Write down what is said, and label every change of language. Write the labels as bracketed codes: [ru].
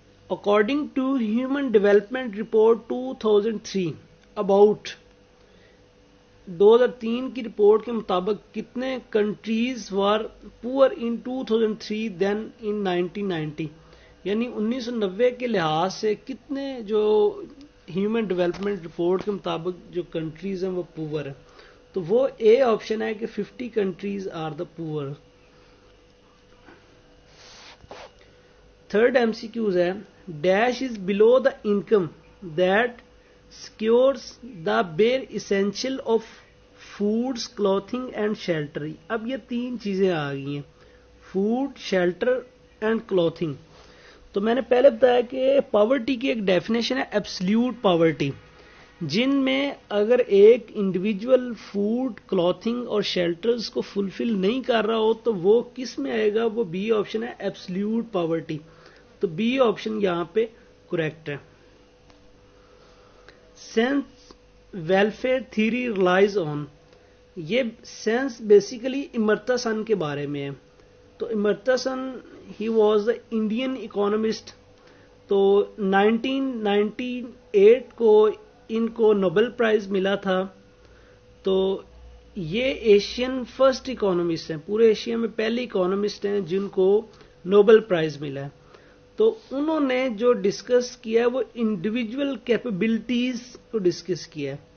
[en] According to Human Development Report 2003 about [ur] 2003 کی report کے مطابق کتنے [en] countries were poor in 2003 then in 1990، [ur] یعنی 1990 کے لحاظ سے کتنے جو ہیومن ڈیولپمنٹ رپورٹ کے مطابق جو کنٹریز ہیں وہ پور ہیں. تو وہ اے آپشن ہے کہ [en] 50 countries are the poor. Third M C Qs ہے dash is below the income that secures the bare essential of foods clothing and shelter. [ur] اب یہ تین چیزیں آ گئی ہیں, فوڈ, شیلٹر اینڈ کلوتھنگ. تو میں نے پہلے بتایا کہ پاورٹی کی ایک ڈیفینیشن ہے ایبسلیوٹ پاورٹی, جن میں اگر ایک انڈیویجول فوڈ, کلوتھنگ اور شیلٹرز کو فلفل نہیں کر رہا ہو تو وہ کس میں آئے گا, وہ بی آپشن ہے ایبسلیوٹ پاورٹی. تو بی آپشن یہاں پہ کریکٹ ہے. [en] sense welfare theory relies on, [ur] یہ سینس بیسیکلی امرتا سن کے بارے میں ہے. [en] تو Amartya Sen he was the Indian economist. [ur] تو 1998 کو ان کو نوبل پرائز ملا تھا. تو یہ ایشین فرسٹ اکانومسٹ ہیں, پورے ایشیا میں پہلے اکانومسٹ ہیں جن کو نوبل پرائز ملا ہے. تو انہوں نے جو ڈسکس کیا ہے وہ انڈیویجول کیپیبلٹیز کو ڈسکس کیا ہے.